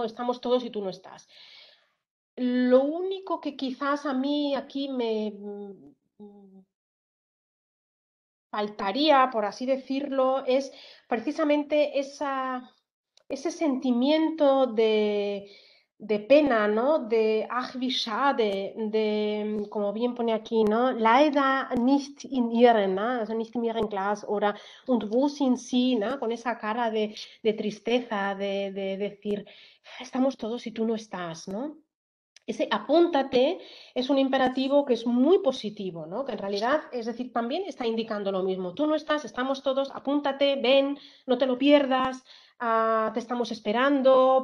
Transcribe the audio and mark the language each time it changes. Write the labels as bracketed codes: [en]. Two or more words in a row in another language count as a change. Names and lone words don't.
[es] Estamos todos y tú no estás. Lo único que quizás a mí aquí me faltaría, por así decirlo, es precisamente ese sentimiento de pena, ¿no? De [de] ach, wie schade, [es] como bien pone aquí, ¿no? [de] Leider nicht in ihren, ¿no? Also nicht in ihren Glas, oder und wo sind sie, [es] ¿no? Con esa cara de tristeza, de decir, estamos todos y tú no estás, ¿no? Ese apúntate es un imperativo que es muy positivo, ¿no? Que en realidad, es decir, también está indicando lo mismo. Tú no estás, estamos todos, apúntate, ven, no te lo pierdas, te estamos esperando.